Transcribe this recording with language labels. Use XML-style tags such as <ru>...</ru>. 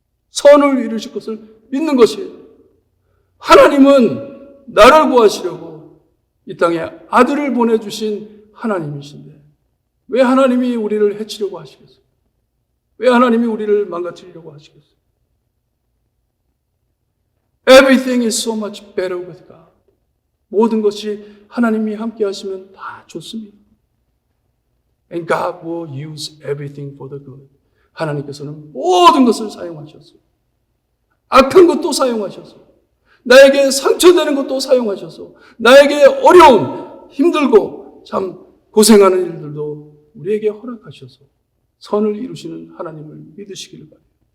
<ko>선을 이루실 것을 믿는 것이에요. 하나님은 나를 구하시려고 이 땅에 아들을 보내주신 하나님이신데 왜 하나님이 우리를 해치려고 하시겠어요? 왜 하나님이 우리를 망가뜨리려고 하시겠어요?</ko> <en>Everything is so much better with God.</en> <ko>모든 것이 하나님이 함께 하시면 다 좋습니다.</ko> <en>And God will use everything for the good.</en> <ko>하나님께서는 모든 것을 사용하셨어요. 악한 것도 사용하셔서 나에게 상처되는 것도 사용하셔서 나에게 어려움, 힘들고 참 고생하는 일들도 우리에게 허락하셔서 선을 이루시는 하나님을 믿으시기를 바랍니다.</ko>